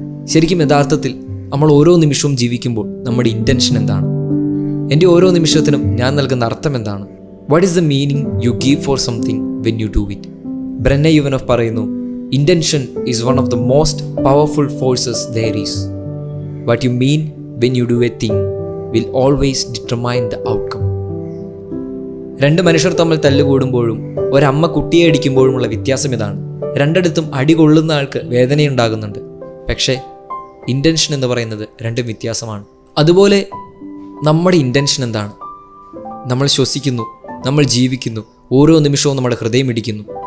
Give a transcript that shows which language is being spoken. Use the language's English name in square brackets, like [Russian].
[Malayalam] ശരിക്കും യഥാർത്ഥത്തിൽ നമ്മൾ ഓരോ നിമിഷവും ജീവിക്കുമ്പോൾ നമ്മുടെ ഇൻറ്റൻഷൻ എന്താണ്? എൻ്റെ ഓരോ നിമിഷത്തിനും ഞാൻ നൽകുന്ന അർത്ഥം എന്താണ്? [English] What is the meaning you give for something when you do it? ബ്രെന്നെ യുവനോഫ് [Malayalam] പറയുന്നു, [English] Intention is one of the most powerful forces there is. What you mean when you do a thing will always determine the outcome. [Malayalam] രണ്ട് മനുഷ്യർ തമ്മിൽ തല്ലുകൂടുമ്പോഴും ഒരമ്മ കുട്ടിയെ അടിക്കുമ്പോഴുമുള്ള വ്യത്യാസം ഇതാണ്. രണ്ടിടത്തും അടി കൊള്ളുന്ന ആൾക്ക് വേദനയുണ്ടാകുന്നുണ്ട്, പക്ഷേ ഇൻറ്റൻഷൻ എന്ന് പറയുന്നത് രണ്ടും വ്യത്യാസമാണ്. അതുപോലെ നമ്മുടെ ഇൻറ്റൻഷൻ എന്താണ്? നമ്മൾ ശ്വസിക്കുന്നു, നമ്മൾ ജീവിക്കുന്നു, ഓരോ നിമിഷവും നമ്മുടെ ഹൃദയം ഇടിക്കുന്നു.